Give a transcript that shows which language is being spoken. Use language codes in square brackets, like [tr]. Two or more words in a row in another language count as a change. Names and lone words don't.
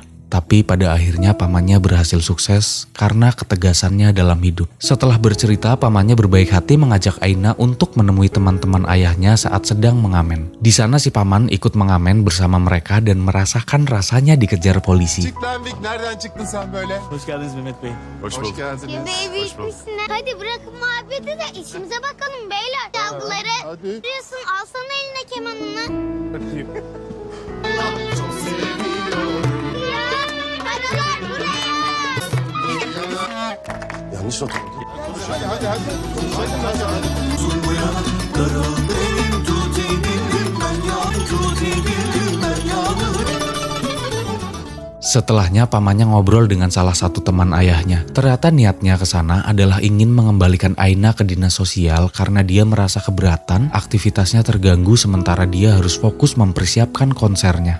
[id] Tapi pada akhirnya pamannya berhasil sukses karena ketegasannya dalam hidup. Setelah bercerita, pamannya berbaik hati mengajak Aina untuk menemui teman-teman ayahnya saat sedang mengamen. Di sana si paman ikut mengamen bersama mereka dan merasakan rasanya dikejar polisi. [tr] Lenvik nereden çıktın sen böyle? Hoş geldiniz Mehmet Bey. Hoş bulduk. geldiniz. Yemeği bitmişsin. Hadi bırakın muhabbeti de işimize bakalım beyler. Çalgıları. Hadi. Diyorsun alsana eline kemanını. Ya paralar buraya. Yanlış not. [id] Setelahnya pamannya ngobrol dengan salah satu teman ayahnya. Ternyata niatnya ke sana adalah ingin mengembalikan Aina ke dinas sosial karena dia merasa keberatan aktivitasnya terganggu sementara dia harus fokus mempersiapkan konsernya.